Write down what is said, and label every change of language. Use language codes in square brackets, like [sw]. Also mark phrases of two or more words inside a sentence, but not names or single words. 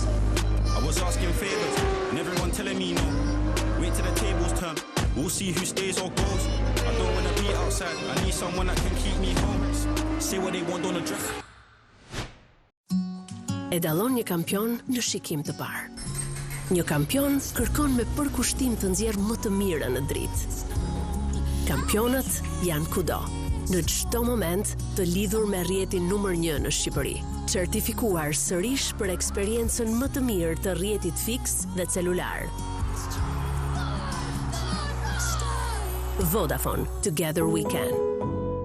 [en] I was asking favors, and everyone telling me no. Wait till the tables turn, we'll see who stays or goes. I don't wanna be outside, I need someone that can keep me home. Say what they want on the dress. [sq] E dallon një kampion në shikim të parë. Një kampion kërkon me përkushtim të nxjerrë më të mirën në dritë. Kampionët janë kudo, në çdo moment të lidhur me rrjetin numër 1 në Shqipëri. Certifikuar sërish për eksperiencën më të mirë të rrjetit fiks dhe celular. Vodafone, [en] together we can.